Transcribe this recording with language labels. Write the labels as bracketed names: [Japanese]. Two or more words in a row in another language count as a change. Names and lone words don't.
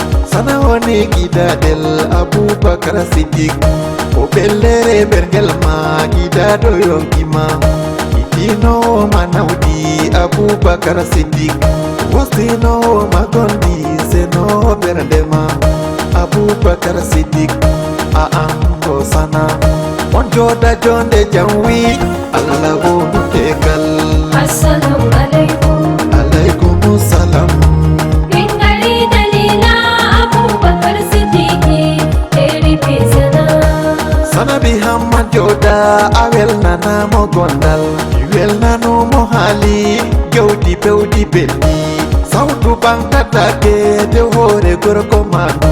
[Fula] Sana woni gidaɗel Abubakar Siddiq. O ɓellere ɓergel ma gidaɗo yonki ma. Itinowo ma nawdi Abubakar Siddiq. Wostinowo ma gondi seno ɓernde ma. Abubakar Siddiq, a ango sana. On joda jonde jam wi, Allah wonu tegal. [Arabic] Assalamu alaikum. Alaikum salam. [Fula] Min gari Dalila Abubakar Siddiqui, Seri Besana. Sanabi Hamman joda, a welnanamo gondal. I welnanumo haali, gewdi pewdi belɗi. Sawtu bantatake, de hoore gorko ma.